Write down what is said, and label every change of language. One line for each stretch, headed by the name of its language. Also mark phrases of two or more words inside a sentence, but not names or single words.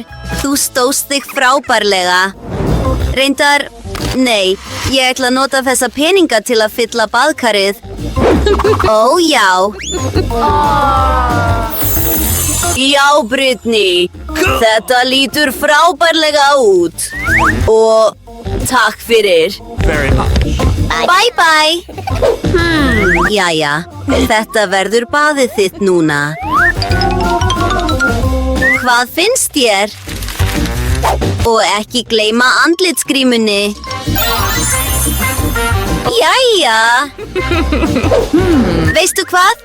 Icelandic: Þú stóðst þig frábærlega. Reyndar, nei, ég ætla að nota þessa peninga til að fylla baðkarið. Ó, já. Já, Brittany. Þetta lítur frábærlega út. Og takk fyrir.
English: Very much. Bye.
Icelandic: Jæja, þetta verður baðið þitt núna. Hvað finnst þér? Og ekki gleyma andlitsgrímunni. Jæja. Veistu hvað?